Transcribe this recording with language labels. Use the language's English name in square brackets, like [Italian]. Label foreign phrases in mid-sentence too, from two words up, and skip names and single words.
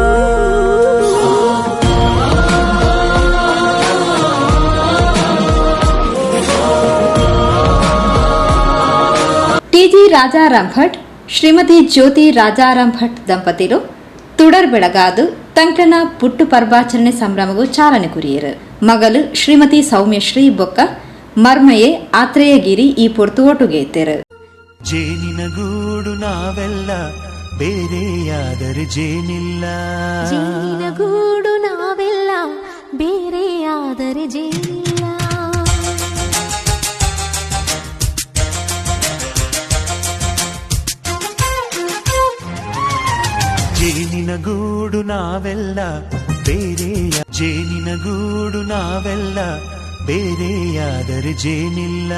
[Tulu] ಟಿಜಿ ರಾಜಾರಾಮ್ ಭಟ್ ಶ್ರೀಮತಿ ಜ್ಯೋತಿ ರಾಜಾರಾಮ್ ಭಟ್ ದಂಪತಿರು ತುಡರ್ ಬೆಳಗಾದು ತಂಕನ ಪುಟ್ಟು ಪರ್ವಾಚರಣೆ ಸಂಭ್ರಮಗೂ ಚಾಲನೆ ಕುರಿಯರು. ಮಗಲು ಶ್ರೀಮತಿ ಸೌಮ್ಯಶ್ರೀ ಬೊಕ್ಕ ಮರ್ಮಯೇ ಆತ್ರೇಯಗಿರಿ ಈ ಪೊರ್ತು ಒಟ್ಟುಗೆ ಇತ್ತರು. [Kannada] ಜೇನಿನ ಗೂಡು ನಾವೆಲ್ಲ ಬೇರೆಯಾದರೆ ಜೇನಿಲ್ಲ, ಜೇನಿನ ಗೂಡು ನಾವೆಲ್ಲ ಬೇರೆಯಾದರೆ ಜೇನಿಲ್ಲ. ಜೇನಿನ ಗೂಡು ನಾವೆಲ್ಲ ಬೇರೆಯ, ಜೇನಿನ ಗೂಡು ನಾವೆಲ್ಲ ಬೇರೆಯಾದರೆ ಜೇನಿಲ್ಲ,